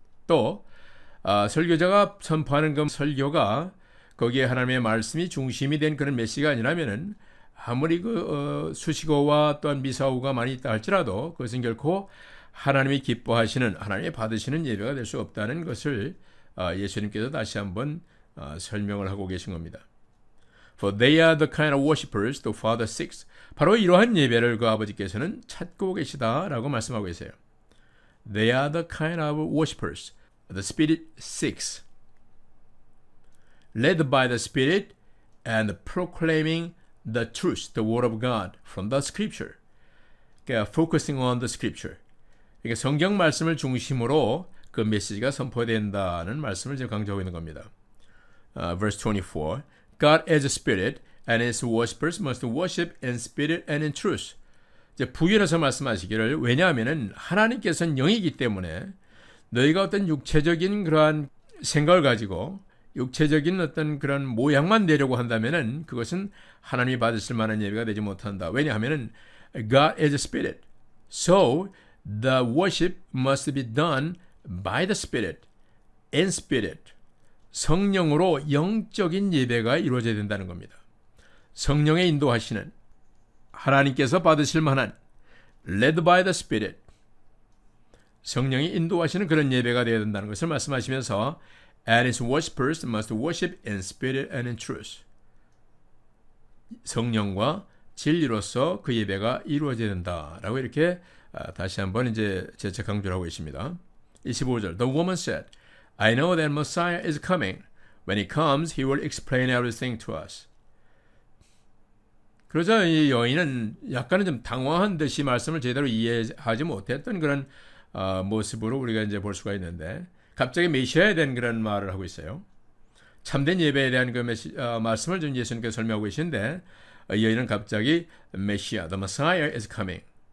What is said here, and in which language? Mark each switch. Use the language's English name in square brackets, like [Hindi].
[Korean] 또 설교자가 선포하는 그 설교가 거기에 하나님의 말씀이 중심이 된 그런 메시지가 아니라면은 아무리 그 수식어와 또한 미사오가 많이 있다 할지라도 그것은 결코 하나님이 기뻐하시는, 하나님이 받으시는 예배가 될 수 없다는 것을 예수님께서 다시 한번 설명을 하고 계신 겁니다. [English] For they are the kind of worshippers the Father seeks. [Korean] 바로 이러한 예배를 그 아버지께서는 찾고 계시다라고 말씀하고 계세요. [English] They are the kind of worshippers the Spirit seeks. Led by the Spirit and proclaiming the truth, the Word of God from the Scripture. [Korean] 그러니까 [English] focusing on the Scripture. [Korean] 그러니까 성경 말씀을 중심으로 그 메시지가 선포된다는 말씀을 지금 강조하고 있는 겁니다. [English] Verse 24. God is a spirit, and his worshippers must worship in spirit and in truth. [Korean] 이제 부연해서 말씀하시기를, 왜냐하면은 하나님께서는 영이기 때문에 너희가 어떤 육체적인 그러한 생각을 가지고 육체적인 어떤 그런 모양만 내려고 한다면은 그것은 하나님이 받으실 만한 예배가 되지 못한다. 왜냐하면은 [English] God is a spirit, so the worship must be done by the spirit, in spirit. [Korean] 성령으로 영적인 예배가 이루어져야 된다는 겁니다. 성령의 인도하시는, 하나님께서 받으실 만한 [English] led by the Spirit, [Korean] 성령이 인도하시는 그런 예배가 되어야 된다는 것을 말씀하시면서 [English] and his worshippers must worship in spirit and in truth. [Korean] 성령과 진리로서 그 예배가 이루어져야 된다라고 이렇게 다시 한번 이제 재차 강조를 하고 있습니다. 25절. [English] The woman said, I know that Messiah is coming. When he comes, he will explain everything to us. [Korean] 그러자 이 여인은 약간은 좀 당황한 듯이 말씀을 제대로 이해하지 못했던 그런 모습으로 우리가 이제 볼 수가 있는데, 갑자기 메시아에 대한 그런 말을 하고 있어요. 참된 예배에 대한 그 말씀을 좀 예수님께서 설명하고 계신데, 이 여인은 갑자기 메시아, [English] the Messiah is coming.